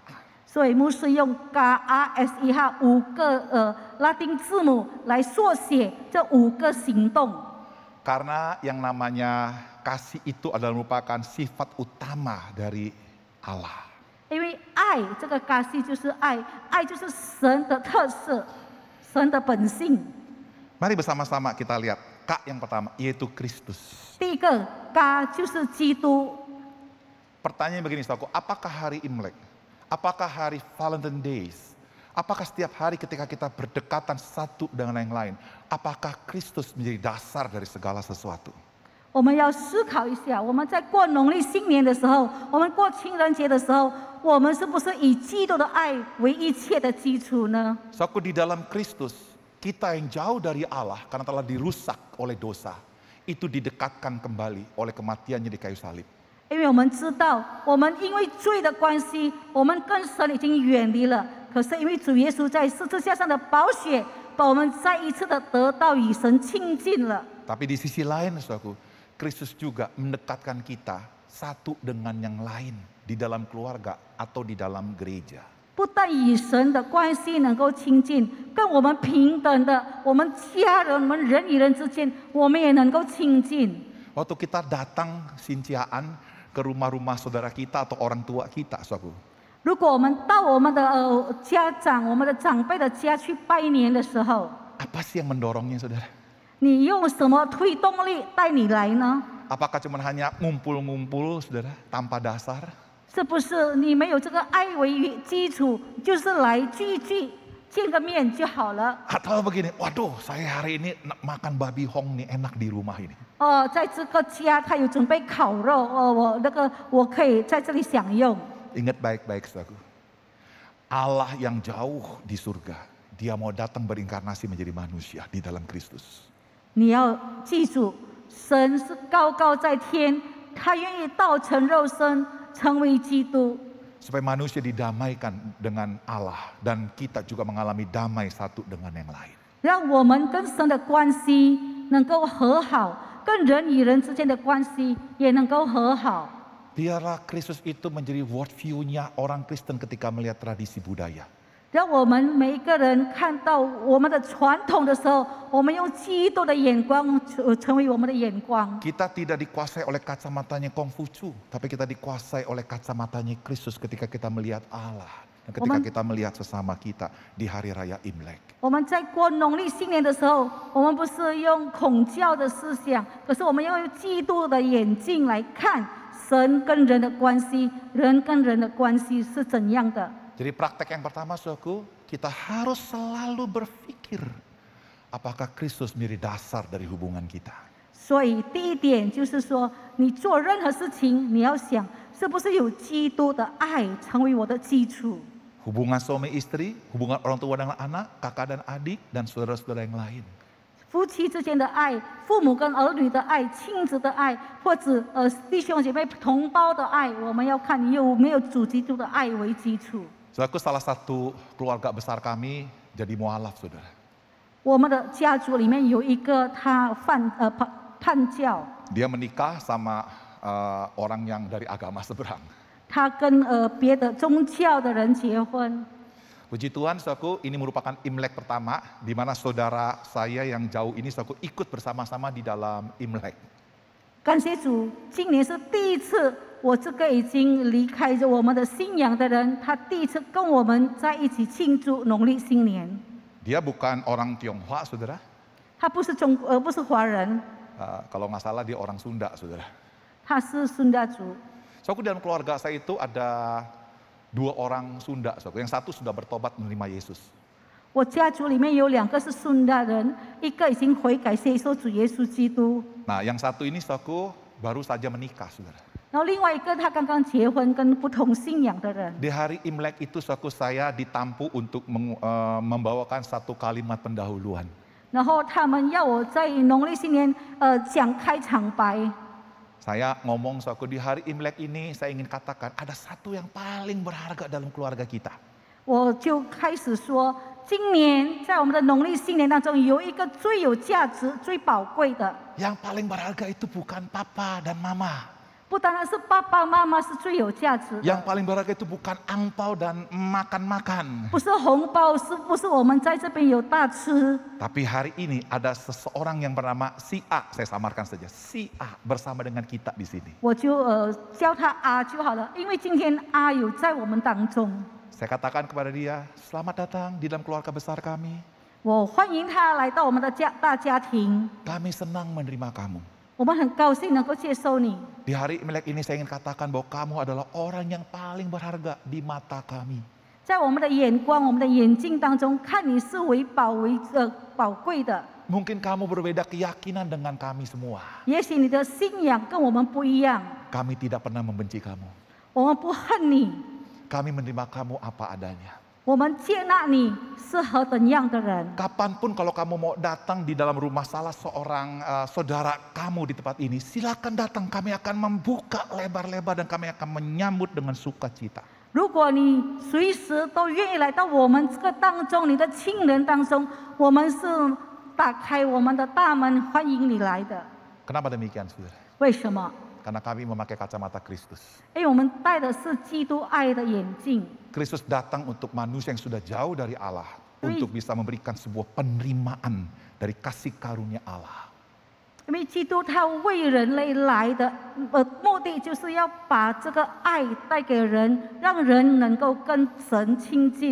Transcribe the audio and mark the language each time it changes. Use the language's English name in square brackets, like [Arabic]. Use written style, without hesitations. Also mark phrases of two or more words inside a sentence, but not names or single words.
[Chinese] 所以牧师用 KASIH 5个拉丁字母来缩写这5个行动。 [Indonesian] Karena yang namanya kasih itu adalah merupakan sifat utama dari Allah. [Chinese] 因为爱这个嘎西就是爱，爱就是神的特色，神的本性。 [Indonesian] Mari bersama-sama kita lihat K yang pertama, yaitu Kristus. [Chinese] 第一个嘎就是基督。 [Indonesian] Pertanyaan begini, saudaraku, apakah hari Imlek, apakah hari [English] Valentine Days, [Indonesian] apakah setiap hari ketika kita berdekatan satu dengan yang lain, apakah Kristus menjadi dasar dari segala sesuatu? [Chinese] 我们要思考一下，我们在过农历新年的时候，我们过情人节的时候，我们是不是以基督的爱为一切的基础呢？ [Indonesian] Saudaraku, di dalam Kristus, kita yang jauh dari Allah karena telah dirusak oleh dosa, itu didekatkan kembali oleh kematiannya di kayu salib. [Chinese] 因为我们知道，我们因为罪的关系，我们跟神已经远离了。可是因为主耶稣在十字架上的宝血，把我们再一次的得到与神亲近了。 [Indonesian] Tapi di sisi lain, saudaraku, Kristus juga mendekatkan kita satu dengan yang lain di dalam keluarga atau di dalam gereja. [Chinese] 不但与神的关系能够亲近，跟我们平等的，我们家人、我们人与人之间，我们也能够亲近。 [Indonesian] Waktu kita datang sinciaan ke rumah-rumah saudara kita atau orang tua kita, saudaraku. [Chinese] 如果我们到我们的家长、我们的长辈的家去拜年的时候， [Indonesian] Apa sih yang mendorongnya, saudara? [Chinese] 你用什么推动力带你来呢？ [Indonesian] Apakah cuma hanya ngumpul-ngumpul, saudara, tanpa dasar? [Chinese] 是不是你没有这个爱为基础，就是来聚一聚，见个面就好了？ [Indonesian] Atau begini, waduh, saya hari ini makan babi hong nih, enak di rumah ini. [Chinese] 在这个家他有准备烤肉，我可以在这里享用。 [Indonesian] Ingat baik-baik, saudaraku. Allah yang jauh di surga, Dia mau datang berinkarnasi menjadi manusia di dalam Kristus. [Chinese] 你要记住，神是高高在天，他愿意道成肉身，成为基督。 [Indonesian] Supaya manusia didamaikan dengan Allah dan kita juga mengalami damai satu dengan yang lain. [Chinese] 让我们跟神的关系能够和好，跟人与人之间的关系也能够和好。 [Indonesian] Biarlah Kristus itu menjadi worldview-nya orang Kristen ketika melihat tradisi budaya. [Chinese] 让我们每一个人看到我们的传统的时候，我们用基督的眼光成为我们的眼光。 [Indonesian] Kita tidak dikuasai oleh kacamatanya Kongfucu, tapi kita dikuasai oleh kacamatanya Kristus ketika kita melihat Allah dan ketika kita melihat sesama kita di hari raya Imlek. [Chinese] 我们在过农历新年的时候，我们不是用孔教的思想，可是我们要用基督的眼镜来看神跟人的关系，人跟人的关系是怎样的。 [Indonesian] Jadi praktek yang pertama, saudaraku, kita harus selalu berpikir apakah Kristus menjadi dasar dari hubungan kita. [Chinese] 所以第一点就是说，你做任何事情，你要想是不是有基督的爱成为我的基础。 [Indonesian] Hubungan suami istri, hubungan orang tua dengan anak, kakak dan adik, dan saudara-saudara yang lain. [Chinese] 夫妻之间的爱，父母跟儿女的爱，亲子的爱，或者弟兄姐妹同胞的爱，我们要看你有没有主基督的爱为基础。 [Indonesian] Saudaraku, salah satu keluarga besar kami jadi mualaf, saudara. [Chinese] 我们的家族里面有一个他叛教， [Indonesian] Dia menikah sama orang yang dari agama seberang. [Chinese] 他跟别的宗教的人结婚。 [Indonesian] Puji Tuhan, saudaraku, ini merupakan Imlek pertama di mana saudara saya yang jauh ini, saudaraku, ikut bersama-sama di dalam Imlek. [Chinese] 感谢主，今年是第一次，我这个已经离开着我们的信仰的人，他第一次跟我们在一起庆祝农历新年。 [Indonesian] Dia bukan orang Tionghoa, saudara. [Chinese] 他不是华人， [Indonesian] Kalau nggak salah dia orang Sunda, saudara. [Chinese] 他是孙家族。 [Indonesian] Saudaraku, dalam keluarga saya itu ada 2 orang Sunda, saudaraku. Yang satu sudah bertobat menerima Yesus. [Chinese] 我家族里面有2个是孙家人，一个已经悔改接受主耶稣基督， [Indonesian] Nah, yang satu ini, saudaraku, baru saja menikah, saudara. [Chinese] 然后另外一个他刚刚结婚，跟不同信仰的人。 [Indonesian] Di hari Imlek itu, saudaraku, saya ditampu untuk membawakan satu kalimat pendahuluan. [Chinese] 然后他们要我在农历新年讲开场白。 [Indonesian] Saya ngomong, saudaraku, di hari Imlek ini saya ingin katakan ada satu yang paling berharga dalam keluarga kita. [Chinese] 我就开始说，今年在我们的农历新年当中，有一个最有价值、最宝贵的， [Indonesian] Yang paling berharga itu bukan papa dan mama. [Chinese] 不单单是爸爸妈妈是最有价值 [Indonesian] Yang [Chinese] 的， [Indonesian] paling berharga itu bukan angpau dan makan-makan. [Chinese] 不是红包，是不是我们在这边有大吃？ [Indonesian] Tapi hari ini ada seseorang yang bernama si A, saya samarkan saja, si A bersama dengan kita di sini. [Chinese] 我就叫他阿就好了，因为今天阿有在我们当中， [Indonesian] Saya katakan kepada dia, selamat datang di dalam keluarga besar kami. [Chinese] 我欢迎他来到我们的大家庭， [Indonesian] Kami senang menerima kamu. [Chinese] 我们很高兴能够接受你。 [Indonesian] Di hari Imlek ini saya ingin katakan bahwa kamu adalah orang yang paling berharga di mata kami. [Chinese] 在我们的眼光、我们的眼睛当中，看你是为宝贵的。 [Indonesian] Mungkin kamu berbeda keyakinan dengan kami semua. [Chinese] 也许你的信仰跟我们不一样， [Indonesian] Kami tidak pernah membenci kamu. [Chinese] 我们不恨你， [Indonesian] Kami menerima kamu apa adanya. [Chinese] 我们接纳你是何等样的人。 [Indonesian] Kapanpun kalau kamu mau datang di dalam rumah salah seorang saudara kamu di tempat ini, silakan datang. Kami akan membuka lebar-lebar dan kami akan menyambut dengan sukacita. [Chinese] 如果你随时都愿意来到我们这个当中，你的亲人当中，我们是打开我们的大门，欢迎你来的。 [Indonesian] Kenapa demikian, saudara? [Chinese] 为什么？ [Indonesian] Karena kami memakai kacamata Kristus. [Chinese] 因为我们戴的是基督爱的眼镜。 [Indonesian] Kristus datang untuk manusia yang sudah jauh dari Allah, Ui. untuk bisa memberikan sebuah penerimaan dari kasih karunia Allah. [Chinese] 因为基督他为人类来的目的，就是要把这个爱带给人，让人能够跟神亲近。